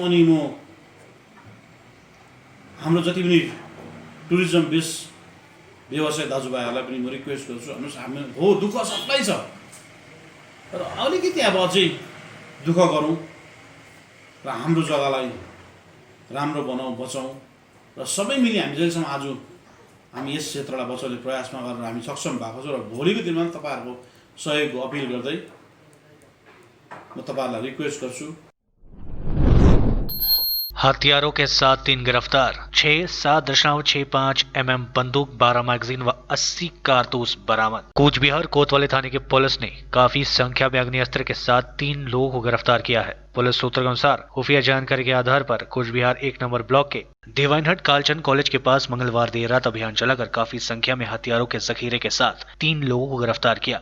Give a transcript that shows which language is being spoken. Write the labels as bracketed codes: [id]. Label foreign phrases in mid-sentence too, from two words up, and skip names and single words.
[ne] अनि म हाम्रो जति पनि टुरिज्म बेस व्यवसाय दाजुभाइहरूलाई पनि म रिक्वेस्ट गर्छु, हेर्नुहोस् हामी हो दुःख सबलाई छ, तर अलिकति अब अझै दुःख गरौँ र हाम्रो जग्गालाई राम्रो बनाऊ, बचाउँ, र सबै मिली हामी जहिलेसम्म आज हामी यस क्षेत्रलाई बचाउने प्रयासमा गरेर हामी सक्षम भएको छौँ। र भोलिको दिनमा तपाईँहरूको सहयोगको अपिल गर्दै म तपाईँहरूलाई रिक्वेस्ट गर्छु। [hi] हथियारों के साथ 3 गिरफ्तार, 7.65 mm बंदूक, 12 मैगजीन व 80 कारतूस बरामद। कूच बिहार कोतवाली थाने की पुलिस ने काफी संख्या में अग्नि अस्त्र के साथ 3 लोगों को गिरफ्तार किया है। पुलिस सूत्रों के अनुसार खुफिया जानकारी के आधार पर कूच बिहार 1 नंबर ब्लॉक के डिवाइनहट कालचंद कॉलेज के पास मंगलवार देर रात अभियान चलाकर काफी संख्या में हथियारों के जखीरे के साथ 3 लोगों को गिरफ्तार किया।